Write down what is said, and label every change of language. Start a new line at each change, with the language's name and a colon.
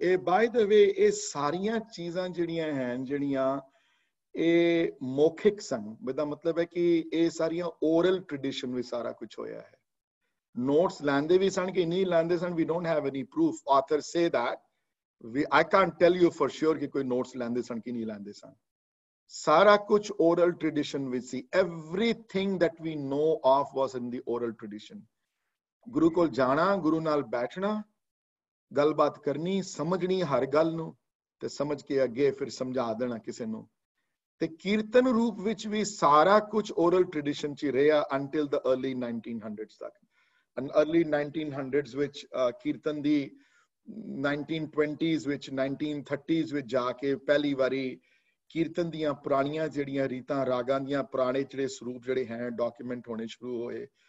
Punjabi: ਇਹ
English: by the way
Punjabi: ਇਹ ਸਾਰੀਆਂ ਚੀਜ਼ਾਂ ਜਿਹੜੀਆਂ ਹਨ ਜਿਹੜੀਆਂ ਇਹ ਮੌਖਿਕ ਸਨ, ਇਹਦਾ ਮਤਲਬ ਹੈ ਕਿ ਇਹ ਸਾਰੀਆਂ ਓਰਲ ਟ੍ਰੈਡੀਸ਼ਨ ਵਿੱਚ ਸਾਰਾ ਕੁਝ ਹੋਇਆ ਹੈ। ਨੋਟਸ ਲੈਂਦੇ ਵੀ ਸਨ ਕਿ ਨਹੀਂ ਲੈਂਦੇ ਸਨ,
English: We don't have any proof. Author say that I can't tell you for sure
Punjabi: ਕਿ ਕੋਈ ਨੋਟਸ ਲੈਂਦੇ ਸਨ ਕਿ ਨਹੀਂ ਲੈਂਦੇ ਸਨ। ਸਾਰਾ ਕੁਝ ਓਰਲ ਟ੍ਰੈਡੀਸ਼ਨ ਵਿੱਚ ਸੀ।
English: everything that we know of was in the oral tradition।
Punjabi: ਗੁਰੂ ਕੋਲ ਜਾਣਾ, ਗੁਰੂ ਨਾਲ ਬੈਠਣਾ, ਗੱਲਬਾਤ ਕਰਨੀ, ਸਮਝਣੀ ਹਰ ਗੱਲ ਨੂੰ ਤੇ ਸਮਝ ਕੇ ਅੱਗੇ ਫਿਰ ਸਮਝਾ ਦੇਣਾ ਕਿਸੇ ਨੂੰ। ਤੇ ਕੀਰਤਨ ਰੂਪ ਵਿੱਚ ਵੀ ਸਾਰਾ ਕੁਝ ਓਰਲ ਟ੍ਰੈਡੀਸ਼ਨ ਚ ਰਿਹਾ
English: until the early 1900s
Punjabi: ਤੱਕ।
English: and early 1900s
Punjabi: ਵਿੱਚ ਕੀਰਤਨ ਦੀ 1920s ਵਿੱਚ 1930s ਵਿੱਚ ਜਾ ਕੇ ਪਹਿਲੀ ਵਾਰੀ ਕੀਰਤਨ ਦੀਆਂ ਪੁਰਾਣੀਆਂ ਜਿਹੜੀਆਂ ਰੀਤਾਂ ਰਾਗਾਂ ਦੀਆਂ ਪੁਰਾਣੇ ਜਿਹੜੇ ਸਰੂਪ ਜਿਹੜੇ ਹੈ ਡਾਕੂਮੈਂਟ ਹੋਣੇ ਸ਼ੁਰੂ ਹੋਏ।